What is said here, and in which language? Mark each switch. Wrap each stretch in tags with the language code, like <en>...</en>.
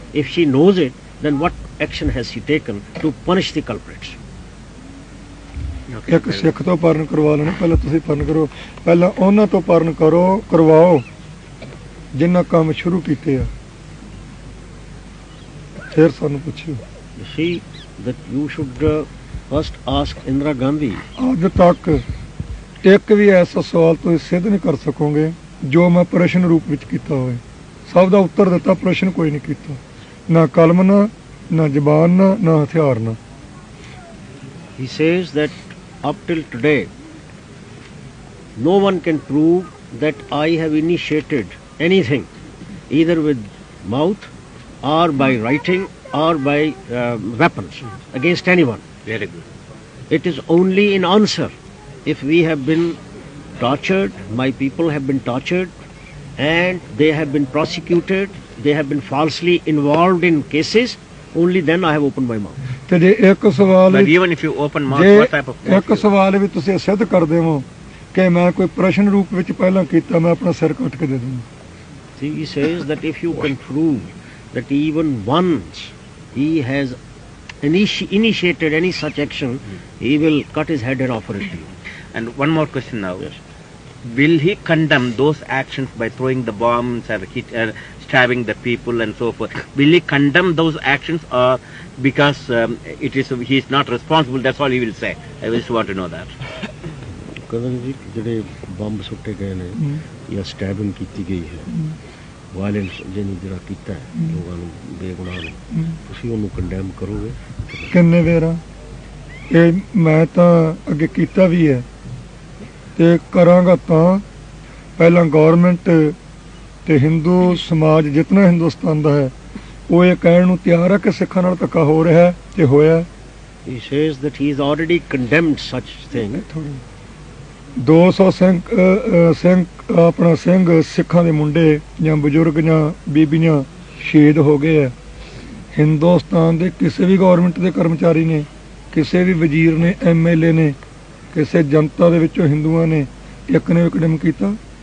<en>If she knows it, then what action has she taken to punish the culprits?</en> <pa>ਇੱਕ ਸਿੱਖ ਤੋਂ ਪਰਨ ਕਰਵਾ ਲੈਣਾ, ਪਹਿਲਾਂ ਤੁਸੀਂ ਪਰਨ ਕਰੋ, ਪਹਿਲਾਂ ਉਹਨਾਂ ਤੋਂ ਪਰਨ ਕਰਵਾਓ ਜਿਨ੍ਹਾਂ ਕੰਮ ਸ਼ੁਰੂ ਕੀਤੇ ਆ, ਫਿਰ ਸਾਨੂੰ ਪੁੱਛਿਓ।</pa> <en>You see that you should first ask Indira Gandhi.</en> <pa>ਅੱਜ ਤੱਕ ਇੱਕ ਵੀ ਐਸਾ ਸਵਾਲ ਤੁਸੀਂ ਸਿੱਧ ਨਹੀਂ ਕਰ ਸਕੋਗੇ ਜੋ ਮੈਂ ਪ੍ਰਸ਼ਨ ਰੂਪ ਵਿੱਚ ਕੀਤਾ ਹੋਵੇ। ਸਭ ਦਾ ਉੱਤਰ ਦਿੱਤਾ, ਪ੍ਰਸ਼ਨ ਕੋਈ ਨਹੀਂ ਕੀਤਾ, ਨਾ ਕਲਮ ਨਾਲ, ਨਾ ਜ਼ਬਾਨ ਨਾਲ, ਨਾ ਹਥਿਆਰ ਨਾਲ।</pa> <en>He says that up till today, no one can prove that I have initiated anything, either with mouth or by writing or by weapons against anyone. Very good. It is only in answer if we have been tortured, my people have been tortured, and they have been prosecuted, they have been falsely involved in cases, only then I have opened my mouth.</en> <pa>ਤੇ ਜੇ ਇੱਕ ਸਵਾਲ</pa> <en>But even if you open mouth,</en> <pa>ਜੇ</pa> <en>what type of</en> <pa>ਇੱਕ ਸਵਾਲ ਵੀ ਤੁਸੀਂ ਸਿੱਧ ਕਰ ਦੇਵੋ ਕਿ ਮੈਂ ਕੋਈ ਪ੍ਰਸ਼ਨ ਰੂਪ ਵਿੱਚ ਪਹਿਲਾਂ ਕੀਤਾ, ਮੈਂ ਆਪਣਾ ਸਿਰ ਕੱਟ ਕੇ ਦੇ ਦੂੰਗਾ।</pa> <en>See, he says that if you can prove that even once he has initiated any such action, he will cut his head and offer it to you. And one more question now. Yes. Will he condemn those actions by throwing the bombs or stabbing the people and so forth? Will he condemn those actions, or because he is not responsible, that's all he will say? I just want to know that.</en> <pa>ਕਹਿੰਦੇ ਜੀ ਜਿਹੜੇ bomb ਸੁੱਟੇ ਗਏ ਨੇ ਜਾਂ ਸਟੈਬਿੰਗ ਕੀਤੀ ਗਈ ਹੈ, ਵਾਇਲੈਂਸ ਜਿਹੜਾ ਕੀਤਾ ਹੈ ਲੋਕਾਂ ਨੂੰ, ਬੇਗੁਨਾਹ ਨੂੰ, ਤੁਸੀਂ ਉਹਨੂੰ ਕੰਡੈਮ ਕਰੋਗੇ? ਕਿੰਨੇ ਵੇਰਾ ਇਹ ਮੈਂ ਤਾਂ ਅੱਗੇ ਕੀਤਾ ਵੀ ਹੈ ਤੇ ਕਰਾਂਗਾ। ਤਾਂ ਪਹਿਲਾਂ ਗਵਰਨਮੈਂਟ ਤੇ ਹਿੰਦੂ ਸਮਾਜ ਜਿਤਨਾ ਹਿੰਦੁਸਤਾਨ ਦਾ ਹੈ ਉਹ ਇਹ ਕਹਿਣ ਨੂੰ ਤਿਆਰ ਹੈ ਕਿ ਸਿੱਖਾਂ ਨਾਲ ਧੱਕਾ ਹੋ ਰਿਹਾ ਤੇ ਹੋਇਆ।</pa> <en>He says that he has already condemned such thing.</en> <pa>200 Singh ਆਪਣਾ ਸਿੰਘ ਸਿੱਖਾਂ ਦੇ ਮੁੰਡੇ ਜਾਂ ਬਜ਼ੁਰਗ ਜਾਂ ਬੀਬੀਆਂ ਸ਼ਹੀਦ ਹੋ ਗਏ ਆ। ਹਿੰਦੁਸਤਾਨ ਦੇ ਕਿਸੇ ਵੀ ਗਵਰਨਮੈਂਟ ਦੇ ਕਰਮਚਾਰੀ ਨੇ, ਕਿਸੇ ਵੀ ਵਜ਼ੀਰ ਨੇ, MLA ਨੇ, ਕਿਸੇ ਜਨਤਾ ਦੇ ਵਿੱਚੋਂ ਹਿੰਦੂਆਂ ਨੇ ਇੱਕ ਨੇ ਵੀ ਕਦਮ ਕੀਤਾ?</pa>